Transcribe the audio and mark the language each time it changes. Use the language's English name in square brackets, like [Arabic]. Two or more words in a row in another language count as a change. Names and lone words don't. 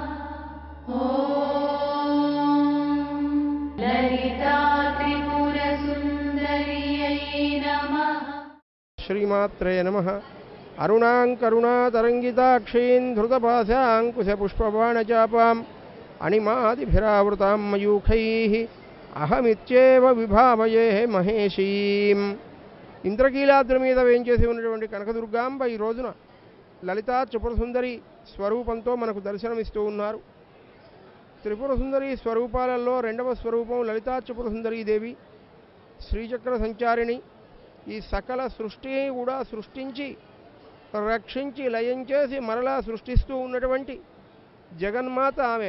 [Sanskrit] ललिता त्रिपुरसुन्दर्यै नमः। श्रीमात्रे नमः। अरुणाङ्करुणातरङ्गिताक्षीं धृतपाशाङ्कुशपुष्पबाणचापाम् अणिमादिभिरावृतां मयूखैः अहमित्येव विभावये महेशीम्. [Telugu] ఇంద్రకీలాద్రి మీద వేంచేసి ఉన్నటువంటి కనకదుర్గాంబ ఈ రోజున లలితా త్రిపురసుందరి స్వరూపంతో మనకు దర్శనమిస్తూ ఉన్నారు. త్రిపురసుందరి స్వరూపాలలో రెండవ స్వరూపం లలితా త్రిపురసుందరీదేవి. శ్రీచక్ర సంచారిణి. ఈ సకల సృష్టిని కూడా సృష్టించి రక్షించి లయం చేసి మరలా సృష్టిస్తూ ఉన్నటువంటి జగన్మాత ఆమె.